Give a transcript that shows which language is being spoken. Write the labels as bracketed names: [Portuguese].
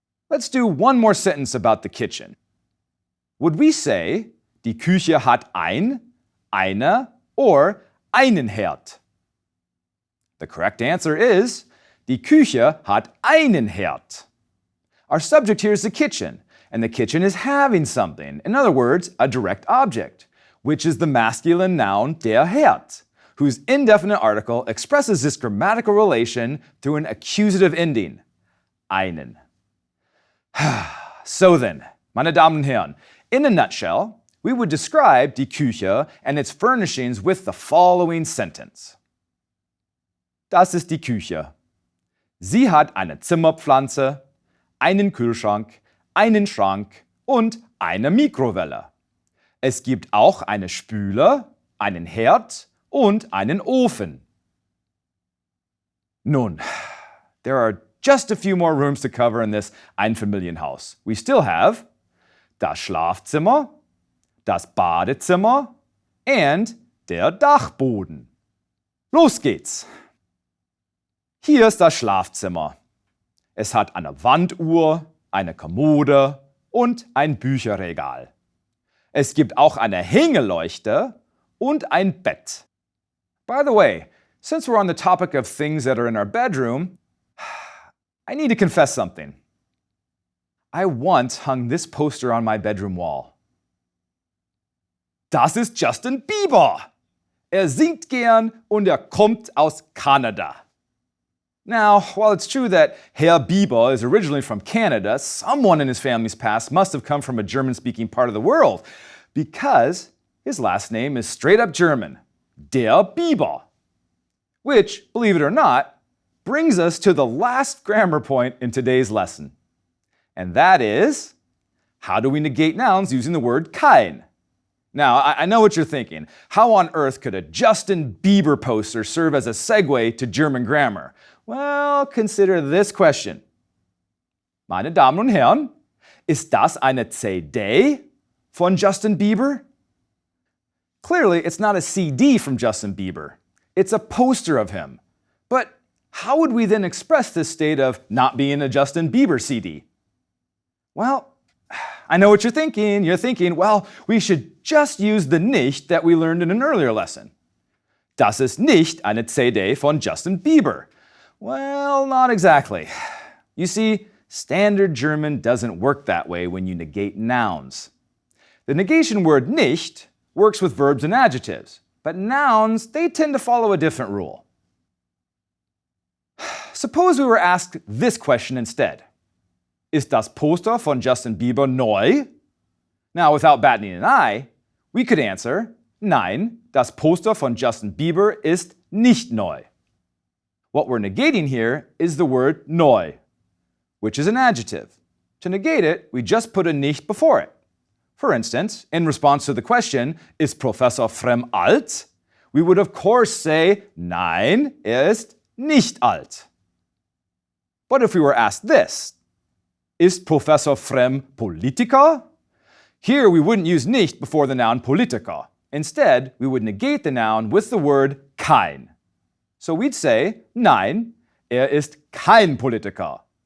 [English] Let's do one more sentence about the kitchen. Would we say, [German] die Küche hat [English] ein, eine or einen Herd? The correct answer is, [German] die Küche hat einen Herd. [English] Our subject here is the kitchen, and the kitchen is having something. In other words, a direct object, which is the masculine noun der Herd, whose indefinite article expresses this grammatical relation through an accusative ending, einen. So then, [German] meine Damen und Herren, [English] in a nutshell, we would describe die Küche and its furnishings with the following sentence. [German] Das ist die Küche. Sie hat eine Zimmerpflanze, einen Kühlschrank, einen Schrank und eine Mikrowelle. Es gibt auch eine Spüle, einen Herd und einen Ofen. Nun, [English] there are just a few more rooms to cover in this Einfamilienhaus. We still have das Schlafzimmer, das Badezimmer and der Dachboden. [German] Los geht's! Hier ist das Schlafzimmer. Es hat eine Wanduhr, eine Kommode und ein Bücherregal. Es gibt auch eine Hängeleuchte und ein Bett. [English] By the way, since we're on the topic of things that are in our bedroom, I need to confess something. I once hung this poster on my bedroom wall. [German] Das ist Justin Bieber. Singt gern und kommt aus Kanada. [English] Now, while it's true that Herr Bieber is originally from Canada, someone in his family's past must have come from a German-speaking part of the world, because his last name is straight up German, der Bieber. Which, believe it or not, brings us to the last grammar point in today's lesson. And that is, how do we negate nouns using the word kein? Now, I know what you're thinking. How on earth could a Justin Bieber poster serve as a segue to German grammar? Well, consider this question. [German] Meine Damen und Herren, ist das eine CD von Justin Bieber? [English] Clearly, it's not a CD from Justin Bieber. It's a poster of him. But how would we then express this state of not being a Justin Bieber CD? Well, I know what you're thinking. You're thinking, well, we should just use the nicht that we learned in an earlier lesson. [German] Das ist nicht eine CD von Justin Bieber. [English] Well, not exactly. You see, standard German doesn't work that way when you negate nouns. The negation word nicht works with verbs and adjectives, but nouns, they tend to follow a different rule. Suppose we were asked this question instead. [German] Ist das Poster von Justin Bieber neu? [English] Now, without batting an eye, we could answer, [German] Nein, das Poster von Justin Bieber ist nicht neu. [English] What we're negating here is the word neu, which is an adjective. To negate it, we just put a nicht before it. For instance, in response to the question, [German] ist Professor Frem alt? We would of course say, Nein, ist nicht alt. [English] But if we were asked this, [German] ist Professor Frem Politiker? [English] Here we wouldn't use nicht before the noun Politiker. Instead, we would negate the noun with the word kein. So we'd say, [German] Nein, ist kein Politiker.